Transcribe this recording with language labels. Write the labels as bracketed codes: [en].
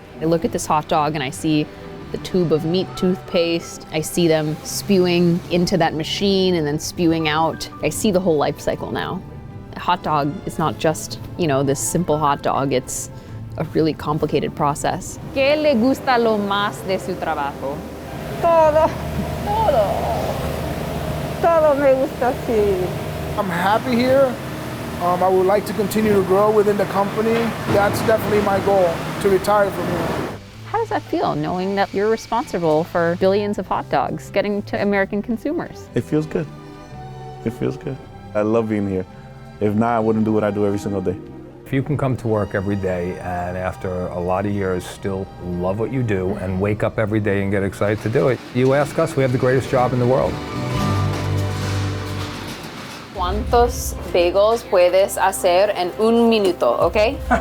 [en] I look at this hot dog and I see the tube of meat toothpaste. I see them spewing into that machine and then spewing out. I see the whole life cycle now. A hot dog is not just, this simple hot dog. It's a really complicated process. [es] ¿Qué le gusta lo más de su trabajo? Todo me gusta así. [en] I'm happy here. I would like to continue to grow within the company. That's definitely my goal, to retire from here. How does that feel, knowing that you're responsible for billions of hot dogs getting to American consumers? It feels good. It feels good. I love being here. If not, I wouldn't do what I do every single day. If you can come to work every day and after a lot of years still love what you do and wake up every day and get excited to do it, you ask us, we have the greatest job in the world. [es] ¿Cuántos bagels puedes hacer en un minuto, okay?